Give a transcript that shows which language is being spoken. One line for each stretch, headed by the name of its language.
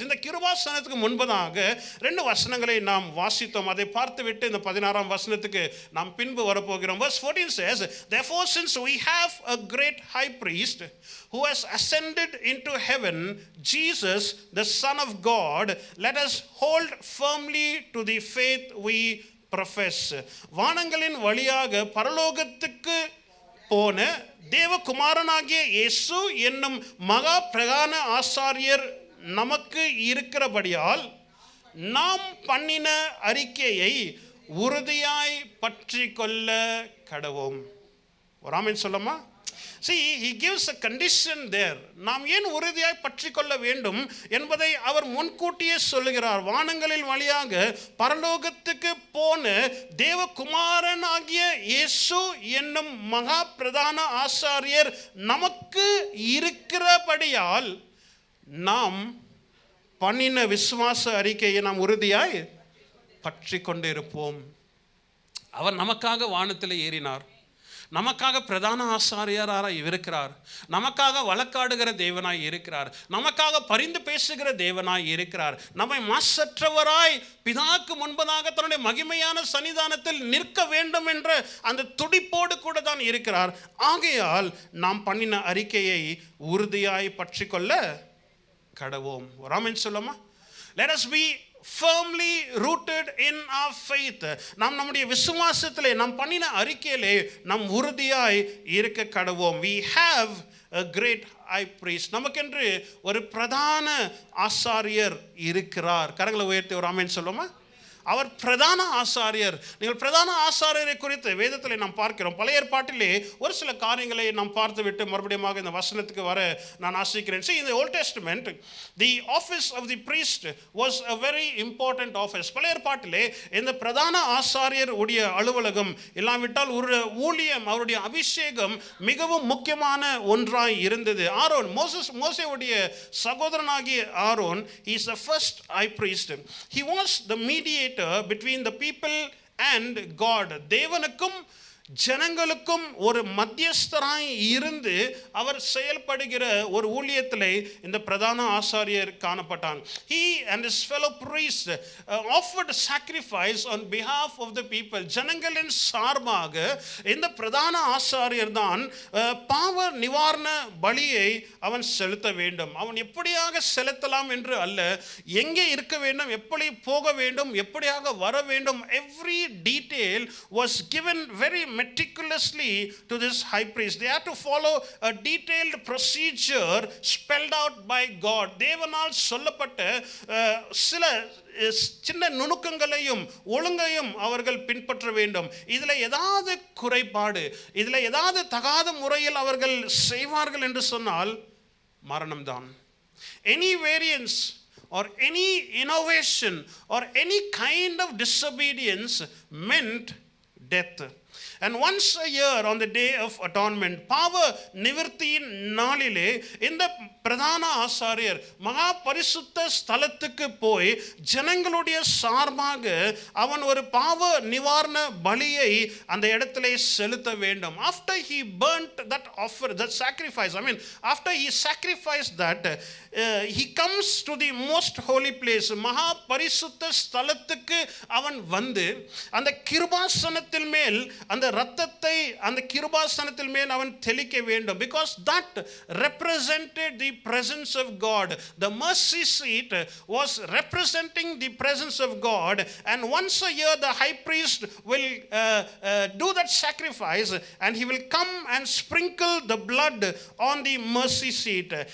Tamil: இந்த கிருபாசனத்துக்கு முன்பதாக 2 வசனங்களை நாம் வாசித்தோம். அதை பார்த்துவிட்டு இந்த 16ஆம் வசனத்துக்கு நாம் பின்பு வரப்போகிறோம்.
English: Verse 14 says, therefore since we have a great high priest who has ascended into heaven, Jesus the Son of God, let us hold firmly to the faith we profess.
Tamil: வானங்களின் வழியாக பரலோகத்துக்கு போன தேவகுமாரனாகிய இயேசு என்னும் மகா பிரதான ஆசாரியர் நமக்கு இருக்கிறபடியால் நாம் பண்ணின அறிக்கையை உறுதியாய் பற்றி கொள்ள கடவோம். ஒரு ஆமென் சொல்லுமா?
English: See, he gives a condition there.
Tamil: நாம் ஏன் உறுதியாய் பற்றி கொள்ள வேண்டும் என்பதை அவர் முன்கூட்டியே சொல்லுகிறார். வானங்களில் வழியாக பரலோகத்துக்கு போன தேவகுமாரனாகிய இயேசு என்னும் மகா பிரதான ஆசாரியர் நமக்கு இருக்கிறபடியால் நாம் பண்ணின விசுவாச அறிக்கையை நாம் உறுதியாய் பற்றி கொண்டு இருப்போம். அவர் நமக்காக வானத்தில் ஏறினார், நமக்காக பிரதான ஆசாரியராக இருக்கிறார், நமக்காக வழக்காடுகிற தேவனாய் இருக்கிறார், நமக்காக பரிந்து பேசுகிற தேவனாய் இருக்கிறார், நம்மை மாசற்றவராய் பிதாக்கு முன்பதாக தன்னுடைய மகிமையான சன்னிதானத்தில் நிற்க வேண்டும் என்ற அந்த துடிப்போடு கூட தான் இருக்கிறார். ஆகையால் நாம் பண்ணின அறிக்கையை உறுதியாய் பற்றி கொள்ள கடவோம். ஆமென் சொல்லுமா?
English: Let us be firmly rooted in our faith.
Tamil: நாம் நம்முடைய விசுவாசத்திலே நாம் பண்ணின அறிக்கையிலே நாம் உறுதியாய் இருக்க கடவோம்.
English: We have a great high priest.
Tamil: நமக்கென்று ஒரு பிரதான ஆசாரியர் இருக்கிறார். கரங்களை உயர்த்தி ஒரு ஆமென் சொல்லுமா? அவர் பிரதான ஆசாரியர். நீங்கள் பிரதான ஆசாரியரை குறித்து வேதத்தில் நாம் பார்க்கிறோம். பழைய ஏற்பாட்டிலே ஒரு சில காரியங்களை நாம் பார்த்துவிட்டு மறுபடியும் இந்த வசனத்துக்கு வர நான் ஆசைக்கிறேன்.
English: See, in the Old Testament, the office of the priest was a very important office.
Tamil: பழைய ஏற்பாட்டிலே இந்த பிரதான ஆசாரியர் உடைய அலுவலகம் இல்லாவிட்டால் ஒரு ஊழியம், அவருடைய அபிஷேகம் மிகவும் முக்கியமான ஒன்றாய் இருந்தது. ஆரோன், மோசேவுடைய சகோதரனாகிய Aaron,
English: he is the first high priest. He was the mediator between the people and God.
Tamil: தேவனுக்கும் ஜனங்களுக்கும் ஒரு மத்தியஸ்தராய் இருந்து அவர் செயல்படுகிற ஒரு ஊழியத்திலே இந்த பிரதான ஆசாரியர் காணப்பட்டான்.
English: He and his fellow priests offered sacrifice on behalf of the people.
Tamil: ஜனங்களின் சார்பாக இந்த பிரதான ஆசாரியர் தான் பாவ நிவாரண பலியை அவன் செலுத்த வேண்டும். அவன் எப்படியாக செலுத்தலாம் என்று அல்ல, எங்கே இருக்க வேண்டும், எப்படி போக வேண்டும், எப்படியாக வர வேண்டும்,
English: every detail was given very meticulously to this high priest. They had to follow a detailed procedure spelled out by God.
Tamil: தேவனால் சொல்லப்பட்ட சில சின்ன நுணுக்கங்களையும் ஒழுங்கையும் அவர்கள் பின்பற்ற வேண்டும். இதில் ஏதாவது குறைபாடு, இதில் ஏதாவது தகாத முறையில் அவர்கள் செய்வார்கள் என்று சொன்னால் மரணம்தான்.
English: Any variance or any innovation or any kind of disobedience meant death. And once a year on the day of atonement,
Tamil: பாவ நிவர்த்தியின் நாளிலே இந்த பிரதான ஆசாரியர் மகா பரிசுத்த ஸ்தலத்துக்கு போய் ஜனங்களுடைய சார்பாக அவன் ஒரு பாவ நிவாரண பலியை அந்த இடத்திலே செலுத்த வேண்டும்.
English: After he burnt that offer, that sacrifice, after he sacrificed that, he comes to the most holy place.
Tamil: மகா பரிசுத்த ஸ்தலத்துக்கு அவன் வந்து அந்த கிருபாசனத்தின் மேல் அந்த ரத்தத்தை அந்த கிருபாசனத்தின் மேல் அவன் தெளிக்க வேண்டும்.
English: Because that represented the presence of God. The mercy seat was representing the presence of God, and once a year the high priest will do that sacrifice, and he will come and sprinkle the blood on the mercy seat.